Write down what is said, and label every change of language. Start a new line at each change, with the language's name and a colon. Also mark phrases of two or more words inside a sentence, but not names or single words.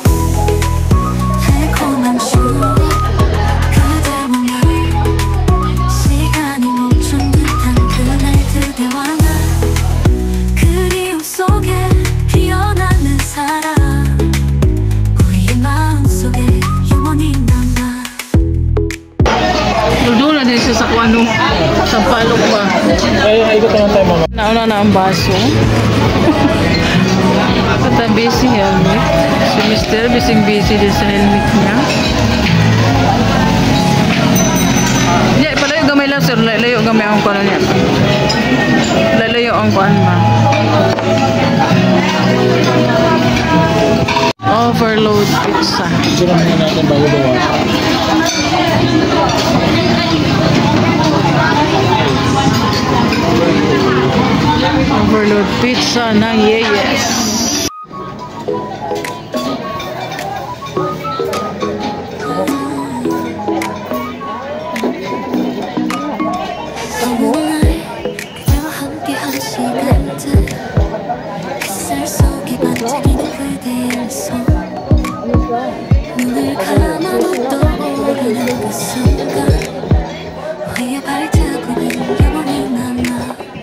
Korean: 달콤한 추억 그대와 나 시간이 멈춘 듯한 그날 그대와 나 그리움 속에 피어나는 사랑 우리의 마음속에 영원히 남아
Filipino: Doon na din siya sa kung ano, sa palok ba. Ay, ikot naman tayo mama. Nauna na ang baso. Katabi si helmet. Si Mr. busy din sa helmet niya.
Cebuano: Hindi, palayo gamay lang sir. Layo gamay ang kuwan niya.
Filipino: Lalayo ang kuwan ba. Overload pizza. Sira muna natin bago bawasan. Overload pizza ng Yeyes.
Korean: 그대와 함께한 시간들 햇살 속에 반짝이는 그대의 손 눈을 감아도 떠오르는 그 순간 우리의 발자국은 영원히 남아